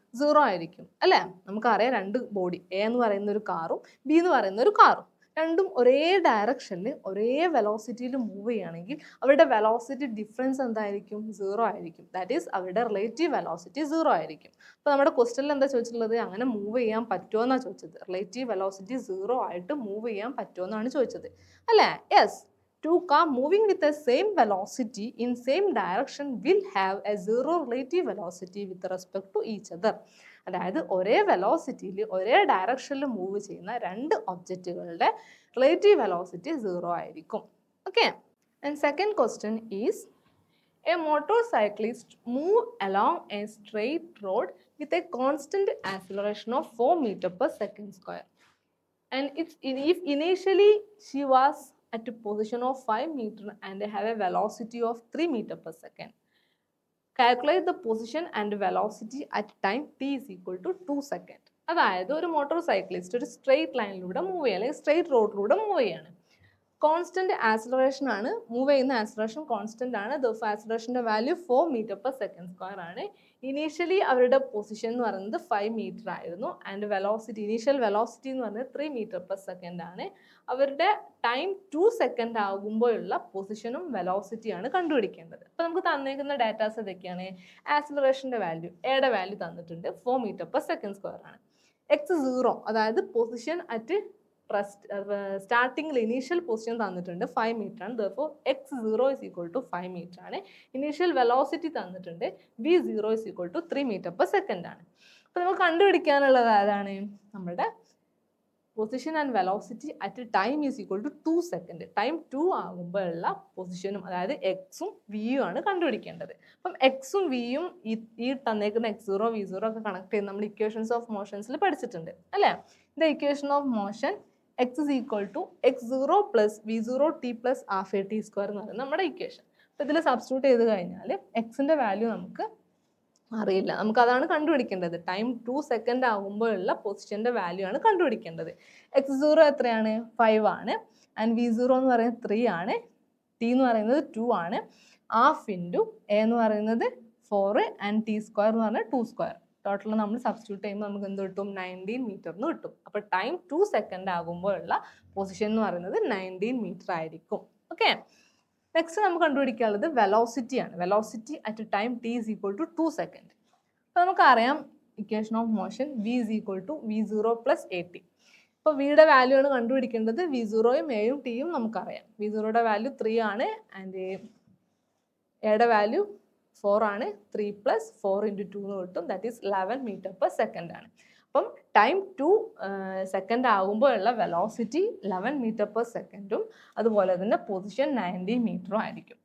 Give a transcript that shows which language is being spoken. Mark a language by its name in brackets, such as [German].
[Malayalam] 0 ആയിരിക്കും അല്ലേ. നമുക്കറിയാം 2 ബോഡി, എ എന്ന് പറയുന്ന ഒരു കാറും ബി എന്ന് പറയുന്ന ഒരു കാറും, രണ്ടും ഒരേ ഡയറക്ഷനിൽ ഒരേ വെലോസിറ്റിയിൽ മൂവ് ചെയ്യുകയാണെങ്കിൽ അവരുടെ വെലോസിറ്റി ഡിഫറൻസ് എന്തായിരിക്കും? 0 ആയിരിക്കും. [English] that is [Malayalam] അവരുടെ റിലേറ്റീവ് വെലോസിറ്റി 0 ആയിരിക്കും. അപ്പോൾ നമ്മുടെ ക്വസ്റ്റനിൽ എന്താ ചോദിച്ചിട്ടുള്ളത്? അങ്ങനെ മൂവ് ചെയ്യാൻ പറ്റുമോ എന്നാണ് ചോദിച്ചത്. റിലേറ്റീവ് വെലോസിറ്റി 0 ആയിട്ട് മൂവ് ചെയ്യാൻ പറ്റുമോ എന്നാണ് ചോദിച്ചത് അല്ലേ. [English] Yes, 2 car moving with the same velocity in same direction will have a 0 relative velocity with respect to each other. [Malayalam] അതായത് ഒരേ വെലോസിറ്റിയിൽ ഒരേ ഡയറക്ഷനിൽ മൂവ് ചെയ്യുന്ന 2 ഒബ്ജക്റ്റുകളുടെ റിലേറ്റീവ് വെലോസിറ്റി 0 ആയിരിക്കും. [English] Okay, and second question is, a motorcyclist move along a straight road with a constant acceleration of 4 meters per second square. And if initially she was at a position of 5 meters and have a velocity of 3 meters per second. Calculate the position and velocity at time t is equal to 2 seconds. [Malayalam] അതായത് ഒരു motor cyclist ഒരു straight ലൈനിലൂടെ move ചെയ്യുക, അല്ലെങ്കിൽ straight റോഡിലൂടെ move ചെയ്യാണ്. Constant acceleration ആണ്, move ചെയ്യുന്ന ആക്സിലറേഷൻ കോൺസ്റ്റന്റ് ആണ്. ആക്സിലറേഷൻ്റെ value 4 metre per second square ആണ്. ഇനീഷ്യലി അവരുടെ പൊസിഷൻ എന്ന് പറയുന്നത് 5 മീറ്റർ ആയിരുന്നു. ആൻഡ് വെലോസിറ്റി, ഇനീഷ്യൽ വെലോസിറ്റി എന്ന് പറയുന്നത് 3 മീറ്റർ പെർ സെക്കൻഡ് ആണ്. അവരുടെ ടൈം 2 സെക്കൻഡ് ആകുമ്പോഴുള്ള പൊസിഷനും വെലോസിറ്റിയാണ് കണ്ടുപിടിക്കേണ്ടത്. അപ്പോൾ നമുക്ക് തന്നേക്കുന്ന ഡാറ്റാസ് ഇതൊക്കെയാണ്. ആക്സിലറേഷൻ്റെ വാല്യൂ, എയുടെ വാല്യൂ തന്നിട്ടുണ്ട്, 4 മീറ്റർ പെർ സെക്കൻഡ് സ്ക്വയർ ആണ്. x0 അതായത് പൊസിഷൻ അറ്റ് സ്റ്റാർട്ടിങ്ങിൽ ഇനീഷ്യൽ പൊസിഷൻ തന്നിട്ടുണ്ട് 5 മീറ്റർ ആണ്. [English] Therefore x0 is equal to 5 metre ആണ്. [Malayalam] ഇനീഷ്യൽ വെലോസിറ്റി തന്നിട്ടുണ്ട്, [English] v0 is equal to 3 metre per second [Malayalam] ആണ്. അപ്പോൾ നമുക്ക് കണ്ടുപിടിക്കാനുള്ളത് ഏതാണ്? നമ്മുടെ [English] Position and velocity at time is equal to 2 second. [Malayalam] Time 2 ആകുമ്പോഴുള്ള പൊസിഷനും അതായത് എക്സും വിയും ആണ് കണ്ടുപിടിക്കേണ്ടത്. അപ്പം എക്സും വിയും ഈ തന്നേക്കുന്ന x0 v0 ഒക്കെ കണക്ട് ചെയ്ത് നമ്മൾ ഇക്വേഷൻസ് ഓഫ് മോഷൻസിൽ പഠിച്ചിട്ടുണ്ട് അല്ലേ. [English] the equation of motion x is equal to x0 plus v0t plus half at square [Malayalam] എന്ന് പറയുന്നത് നമ്മുടെ [English] Equation. [Malayalam] അപ്പോൾ ഇതിൽ സബ്സ്റ്റിറ്റ്യൂട്ട് ചെയ്ത് കഴിഞ്ഞാൽ എക്സിൻ്റെ വാല്യൂ നമുക്ക് അറിയില്ല, നമുക്കതാണ് കണ്ടുപിടിക്കേണ്ടത്. ടൈം 2 സെക്കൻഡ് ആകുമ്പോഴുള്ള പൊസിഷൻ്റെ വാല്യൂ ആണ് കണ്ടുപിടിക്കേണ്ടത്. x0 എത്രയാണ്? 5 ആണ്. ആൻഡ് v0 എന്ന് പറയുന്നത് 3 ആണ്. t എന്ന് പറയുന്നത് 2 ആണ്. ഹാഫ് ഇൻറ്റു എ എന്ന് പറയുന്നത് 4 ആൻഡ് t സ്ക്വയർ എന്ന് പറഞ്ഞാൽ 2 സ്ക്വയർ. ടോട്ടൽ നമ്മൾ സബ്സ്റ്റിറ്റ്യൂട്ട് ചെയ്യുമ്പോൾ നമുക്ക് എന്ത് കിട്ടും? 19 മീറ്റർ എന്ന് കിട്ടും. അപ്പോൾ ടൈം 2 സെക്കൻഡ് ആകുമ്പോഴുള്ള പൊസിഷൻ എന്ന് പറയുന്നത് 19 മീറ്റർ ആയിരിക്കും. ഓക്കെ, നെക്സ്റ്റ് നമുക്ക് കണ്ടുപിടിക്കാനുള്ളത് വെലോസിറ്റി ആണ്. [English] Velocity at time t is equal to 2 second. [Malayalam] അപ്പോൾ നമുക്കറിയാം equation of motion [English] v is equal to v0 plus at. [Malayalam] അപ്പോൾ വിയുടെ വാല്യൂ ആണ് കണ്ടുപിടിക്കേണ്ടത്. v0യും എയും ടിയും നമുക്കറിയാം. v0യുടെ വാല്യൂ 3 ആണ് ആൻഡ് എയുടെ വാല്യൂ 4 ആണ്. [English] 3 plus 4 into 2 [Malayalam] എന്ന് കിട്ടും. [English] That is 11 metre per second ആണ്. [Malayalam] അപ്പം time 2 second ആകുമ്പോഴുള്ള velocity 11 metre per സെക്കൻഡും അതുപോലെ തന്നെ പൊസിഷൻ 90 മീറ്ററും ആയിരിക്കും.